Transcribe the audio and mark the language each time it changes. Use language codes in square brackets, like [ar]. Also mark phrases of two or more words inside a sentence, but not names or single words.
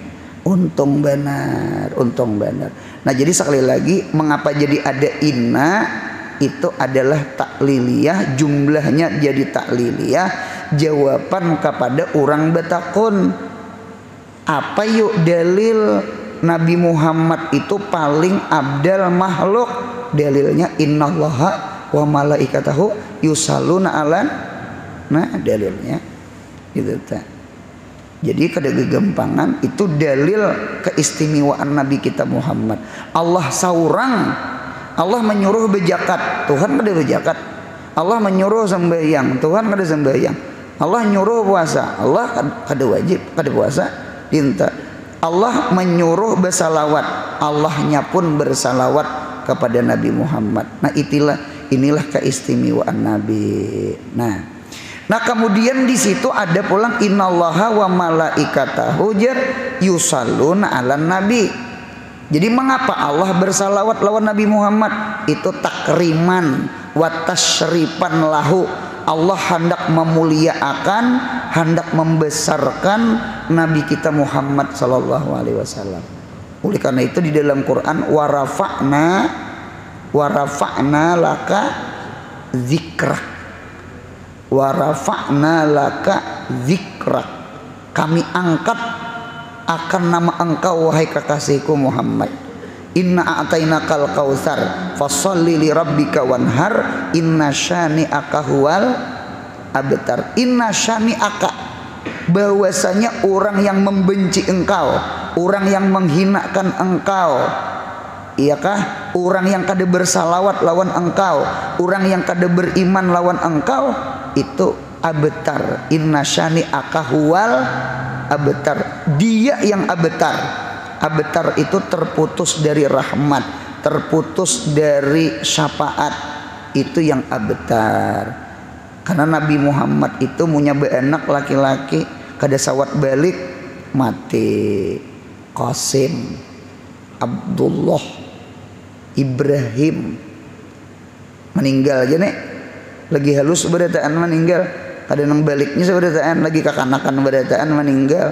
[id] Untung benar, untung benar. Nah, jadi sekali lagi mengapa jadi ada inna, itu adalah takliliyah, jumlahnya jadi takliliyah, jawaban kepada orang betakun. Apa yuk dalil Nabi Muhammad itu paling abdal makhluk? [ar] Dalilnya إن الله وملائكته يصلون على. [bjn] Nah, dalilnya gitu tak. Jadi kada gegampangan, itu dalil keistimewaan Nabi kita Muhammad. Allah saurang, Allah menyuruh bejakat, Tuhan kada bejakat. Allah menyuruh sembahyang, Tuhan kada sembahyang. Allah nyuruh puasa, Allah kada wajib kada puasa. Tinta. [id] Allah menyuruh bersalawat, Allahnya pun bersalawat kepada Nabi Muhammad. Nah, inilah keistimewaan Nabi. [bjn] Nah kemudian di situ ada pulang [ar] إن الله وملائكته يصلون على النبي. [bjn] Jadi mengapa Allah bersalawat lawan Nabi Muhammad? [ar] Itu تكريما وتشريفا له. [id] Allah hendak memuliakan, hendak membesarkan Nabi kita Muhammad [ar] صلى الله عليه وسلم. [id] Oleh karena itu di dalam Quran [ar] ورفعنا لك ذكرك. ورفعنا لك ذكرك. [id] Kami angkat akan nama engkau wahai kekasihku Muhammad. [ar] إنا أعطيناك الكوثر فصل لربك وانحر إن شانئك هو الأبتر. إن شانئك, [bjn] bahwasanya orang yang membenci engkau, orang yang menghinakan engkau, iyakah, orang yang kada bersalawat lawan engkau, orang yang kada beriman lawan engkau, itu abtar. [ar] إن شانئك هو الأبتر. [id] Dia yang abtar. Abtar itu terputus dari rahmat, terputus dari syafaat, itu yang abtar. [bjn] Karena Nabi Muhammad itu punya beanak laki-laki, kada sawat balik mati. Qasim, Abdullah, Ibrahim meninggal aja nih, lagi halus berataan meninggal, kada nang baliknya seberataan lagi kakanakan berataan meninggal.